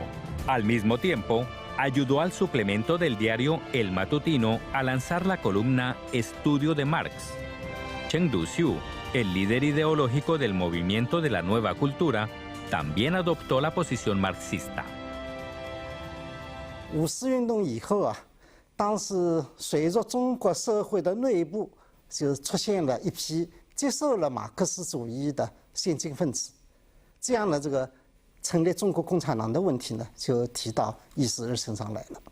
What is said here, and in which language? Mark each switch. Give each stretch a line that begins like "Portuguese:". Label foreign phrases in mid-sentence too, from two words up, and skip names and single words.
Spanish: Al mismo tiempo, ayudó al suplemento del diario El Matutino a lanzar la columna Estudio de Marx. Cheng Du-xiu, el líder ideológico del movimiento de la nueva cultura, también adoptó la posición marxista.
Chinese: 五四运动以后当时随着中国社会的内部就出现了一批接受了马克思主义的先进分子，这样的这个成立中国共产党的问题呢，就提到议事日程上来了。